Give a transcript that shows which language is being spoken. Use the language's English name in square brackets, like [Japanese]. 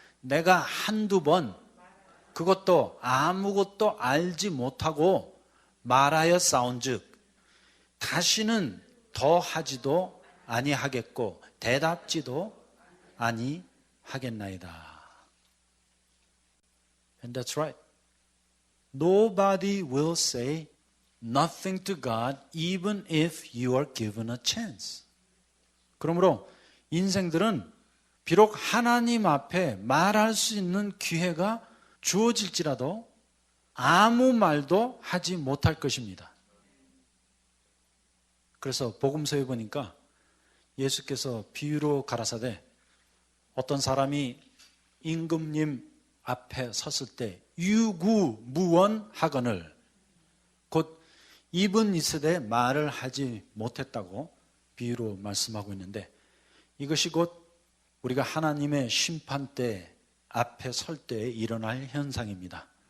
[Korean] 내가 한두 번 그것도 아무것도 알지 못하고 말하여 싸운즉 다시는 더 하지도 아니하겠고 대답지도 아니하겠나이다. [English] And that's right. Nobody will say nothing to God even if you are given a chance. [Korean] 그러므로 인생들은 비록 하나님 앞에 말할 수 있는 기회가 주어질지라도 아무 말도 하지 못할 것입니다. 그래서 복음서에 보니까 예수께서 비유로 가라사대 어떤 사람이 임금님 앞에 섰을 때 유구무원하거늘 곧 입은 있으되 말을 하지 못했다고 비유로 말씀하고 있는데 이것이 곧 우리가 하나님의 심판대 앞에 설 때에 일어날 현상입니다.